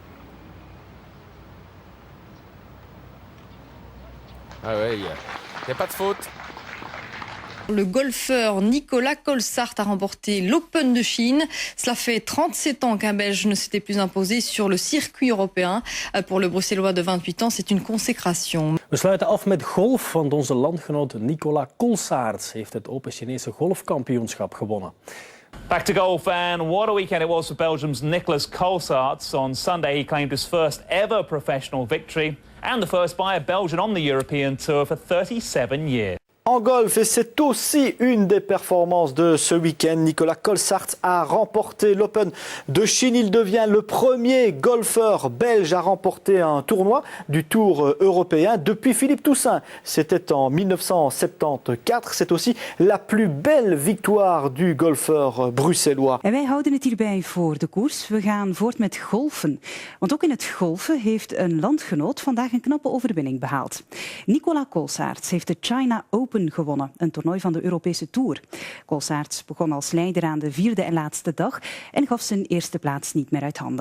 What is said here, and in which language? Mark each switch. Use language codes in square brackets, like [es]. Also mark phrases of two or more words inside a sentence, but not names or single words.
[fr] Ah ouais, il n'y a pas de faute. Le golfeur Nicolas Colsaert a remporté l'Open de Chine. Cela fait 37 ans qu'un Belge ne s'était plus imposé sur le circuit européen. Pour le Bruxellois de 28 ans, c'est une consécration. [nl] We sluiten af met golf, want onze landgenoot Nicolas Colsaert heeft het Open Chinese golfkampioenschap gewonnen. [en] Back to golf, and what a weekend it was for Belgium's Nicolas Colsaert. On Sunday he claimed his first ever professional victory and the first by a Belgian on the European Tour for 37 years. [fr] En golf, et c'est aussi une des performances de ce week-end, Nicolas Colsaert a remporté l'Open de Chine. Il devient le premier golfeur belge à remporter un tournoi du Tour européen depuis Philippe Toussaint. C'était en 1974. C'est aussi la plus belle victoire du golfeur bruxellois. [nl] En wij houden het hierbij voor de koers. We gaan voort met golfen. Want ook in het golfen heeft een landgenoot vandaag een knappe overwinning behaald. Nicolas Colsaert heeft de China Open gewonnen, een toernooi van de Europese Tour. Colsaert begon als leider aan de 4e en laatste dag en gaf zijn eerste plaats niet meer uit handen.